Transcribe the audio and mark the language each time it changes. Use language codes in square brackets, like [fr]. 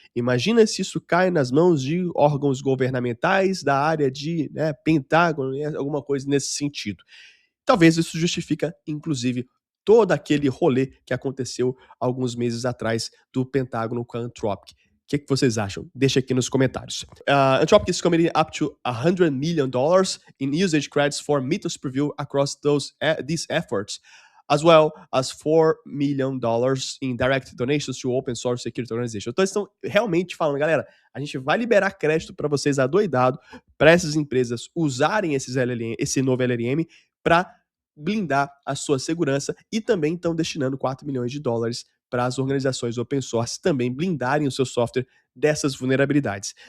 [pt] Imagina se isso cai nas mãos de órgãos governamentais da área de Pentágono, alguma coisa nesse sentido. Talvez isso justifica, inclusive, todo aquele rolê que aconteceu alguns meses atrás do Pentágono com a Anthropic. O que vocês acham? Deixa aqui nos comentários. [en] Anthropic is committing up to $100 million in usage credits for Mythos Preview across these efforts, as well as $4 million in direct donations to open source security organization. [pt] Então, eles estão realmente falando, galera, a gente vai liberar crédito para vocês adoidado, para essas empresas usarem esse novo LLM para blindar a sua segurança, e também estão destinando $4 milhões para as organizações open source também blindarem o seu software dessas vulnerabilidades.